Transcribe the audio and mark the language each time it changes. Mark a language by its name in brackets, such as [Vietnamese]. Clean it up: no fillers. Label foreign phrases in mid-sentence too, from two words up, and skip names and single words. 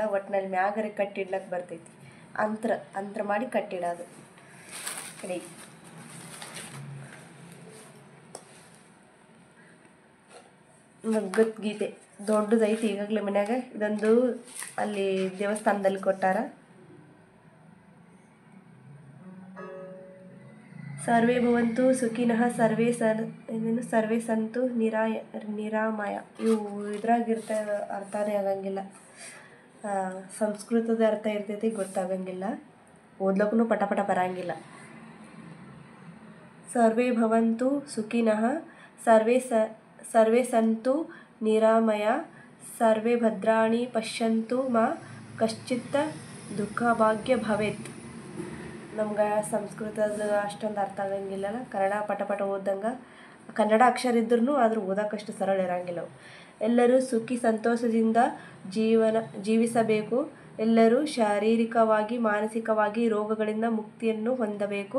[Kannada] ಒಟ್ಟಿನಲ್ಲಿ ಮ್ಯಾಗರೆ ಕಟ್ಟಿಡ್ಲಕ್ಕೆ ಬರ್ತೈತಿ. ಅಂತ್ರ ಮಾಡಿ ಕಟ್ಟಿಡೋದು ಕಡೆ. ಭಗವದ್ಗೀತೆ ದೊಡ್ಡದೈತಿ ಈಗಾಗಲೇ ಮನ್ಯಾಗ. ಇದೊಂದು ಅಲ್ಲಿ ದೇವಸ್ಥಾನದಲ್ಲಿ ಕೊಟ್ಟಾರ. [Sanskrit] ಸರ್ವೇ ಭವಂತು ಸುಖಿನಃ ಸರ್ವೇ ಸಂತು ನಿರಾಮಯ. [Kannada] ಇವು ಇದ್ರಾಗಿರ್ತ ಅರ್ಥನೇ ಆಗಂಗಿಲ್ಲ. ಸಂಸ್ಕೃತದ ಅರ್ಥ ಇರ್ತೈತಿ, ಗೊತ್ತಾಗಂಗಿಲ್ಲ. ಓದ್ಲಕ್ಕೂ ಪಟ ಬರಂಗಿಲ್ಲ. [Sanskrit] ಸರ್ವೇ ಭವಂತು ಸುಖಿನಃ ಸರ್ವೇ ಸಂತು ನಿರಾಮಯ ಸರ್ವೇ ಭದ್ರಾಣಿ ಪಶ್ಯಂತು ಮಾ ಕಶ್ಚಿತ್ತ ದುಃಖಭಾಗ್ಯ ಭವೇತ್. [Kannada] ನಮ್ಗೆ ಸಂಸ್ಕೃತದ ಅಷ್ಟೊಂದು ಅರ್ಥ ಆಗಂಗಿಲ್ಲಲ್ಲ. ಕನ್ನಡ ಪಟ ಓದಂಗೆ ಕನ್ನಡ ಅಕ್ಷರ ಇದ್ರೂ ಆದರೂ ಓದೋಕ್ಕಷ್ಟು ಸರಳ ಇರೋಂಗಿಲ್ಲ. ಎಲ್ಲರೂ ಸುಖಿ ಸಂತೋಷದಿಂದ ಜೀವಿಸಬೇಕು. ಎಲ್ಲರೂ ಶಾರೀರಿಕವಾಗಿ ಮಾನಸಿಕವಾಗಿ ರೋಗಗಳಿಂದ ಮುಕ್ತಿಯನ್ನು ಹೊಂದಬೇಕು.